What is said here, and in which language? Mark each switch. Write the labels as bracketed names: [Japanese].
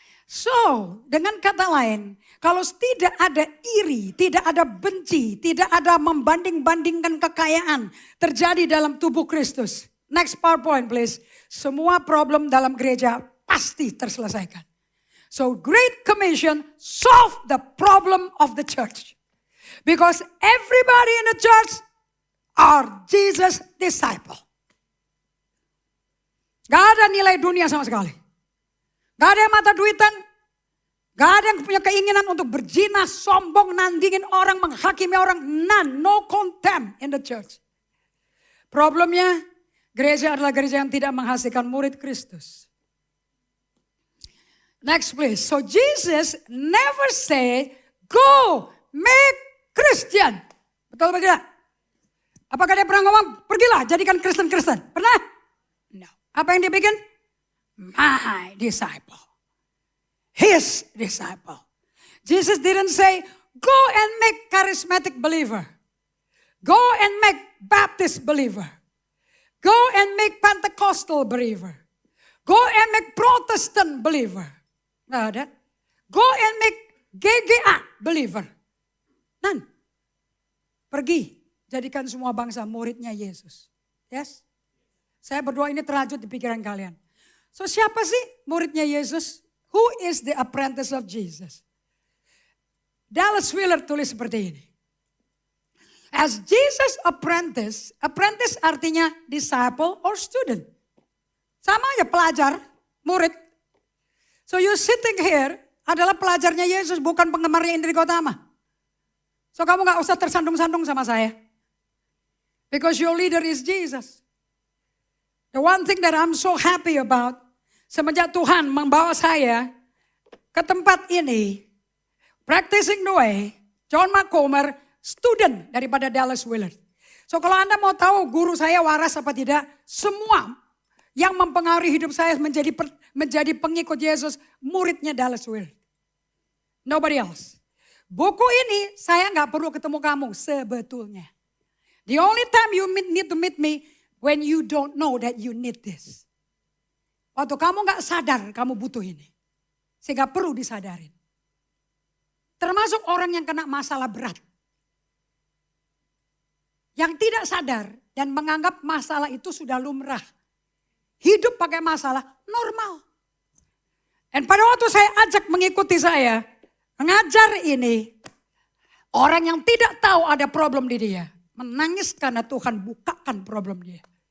[Indonesian] So, dengan kata lain, kalau tidak ada iri, tidak ada benci, tidak ada membanding-bandingkan kekayaan terjadi dalam tubuh Kristus. [English] Next PowerPoint please. [Indonesian] Semua problem dalam gereja pasti terselesaikan. [English] So, Great Commission solve the problem of the church. Because everybody in the church are Jesus' disciple. [Indonesian] Gak ada nilai dunia sama sekali. Gak ada yang mata duitan. Gak ada yang punya keinginan untuk berzina, sombong, nandingin orang, menghakimi orang. [English] None, no contempt in the church. [Indonesian] Problemnya, gereja adalah gereja yang tidak menghasilkan murid Kristus. [English] Next please. So Jesus never say, go make Christian. [Indonesian] Betul apa tidak? Apakah dia pernah ngomong, pergilah jadikan Kristen-Kristen? Pernah? No. Apa yang dia bikin? [English] My disciple. His disciple. Jesus didn't say, go and make charismatic believer. Go and make Baptist believer. Go and make Pentecostal believer. Go and make Protestant believer. [Indonesian] Nggak ada. [English] Go and make GGA believer. [Indonesian] None. Pergi, jadikan semua bangsa muridnya Yesus. Yes? Saya berdoa ini terajut di pikiran kalian. So siapa sih muridnya Yesus? [English] Who is the apprentice of Jesus? [Indonesian] Dallas Willard tulis seperti ini. [English] As Jesus apprentice [Indonesian] artinya [English] disciple or student. [Indonesian] Sama aja pelajar, murid. [English] So you sitting here [Indonesian] adalah pelajarnya Yesus, bukan penggemarnya Indri Gotama. So kamu gak usah tersandung-sandung sama saya. [English] Because your leader is Jesus. The one thing that I'm so happy about, [Indonesian] semenjak Tuhan membawa saya ke tempat ini, [English] practicing the way, John McComber, student daripada Dallas Willard. [Indonesian] So kalau Anda mau tahu guru saya waras apa tidak, semua yang mempengaruhi hidup saya menjadi pengikut Yesus, muridnya Dallas Willard. [English] Nobody else. [Indonesian] Buku ini saya gak perlu ketemu kamu sebetulnya. [English] The only time you need to meet me when you don't know that you need this. [Indonesian] Waktu kamu gak sadar kamu butuh ini. Sehingga perlu disadarin. Termasuk orang yang kena masalah berat. Yang tidak sadar dan menganggap masalah itu sudah lumrah. Hidup pakai masalah normal. Dan pada waktu saya ajak mengikuti saya, mengajar ini, orang yang tidak tahu ada problem di dia, menangis karena Tuhan bukakan problem dia.